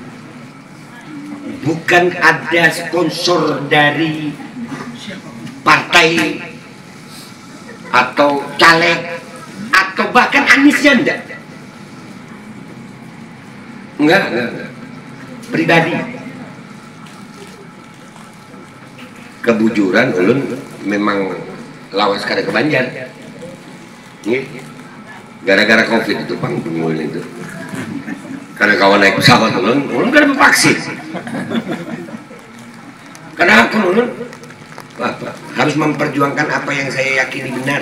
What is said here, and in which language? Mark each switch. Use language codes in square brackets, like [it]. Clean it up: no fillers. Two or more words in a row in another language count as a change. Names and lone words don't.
[id] Bukan ada sponsor dari partai atau caleg atau bahkan Aniesnya enggak. Pribadi. [bjn] Kebujuran ulun memang lawas kada ke Banjar. [id] Gara-gara COVID itu panggung itu. [bjn] Karena kawan naik pesawat ulun kan vaksin. [id] Karena aku ulun harus memperjuangkan apa yang saya yakini benar.